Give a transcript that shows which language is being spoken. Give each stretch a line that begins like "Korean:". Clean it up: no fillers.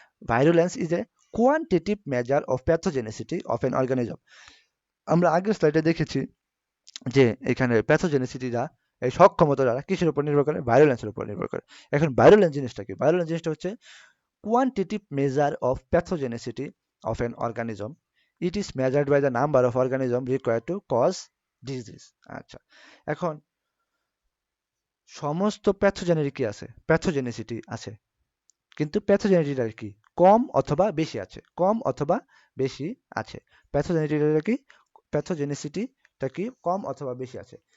English: Virulence is a quantitative measure of pathogenicity of an organism.
Bangla: আমরা আগের স্লাইডে দেখেছি যে এখানে প্যাথোজেনিসিটিটা, এই সক্ষমতাটা কিসের উপর নির্ভর করে, ভাইরুলেন্সের উপর নির্ভর করে। এখন ভাইরুলেন্স জিনিসটা কি, ভাইরুলেন্স জিনিসটা হচ্ছে
English: quantitative measure of pathogenicity of an organism. It is measured by the number of organisms required to cause disease.
Bangla: আচ্ছা, এখন সমস্ত প্যাথোজেনের কি আছে, প্যাথোজেনিসিটি আছে, কিন্তু প্যাথোজেনিটিটা কি কম অথবা বেশি আছে, কম অথবা বেশি আছে। প্যাথোজেনিটিটা কি, প্যাথোজেনিসিটিটা কি কম অথবা বেশি আছে।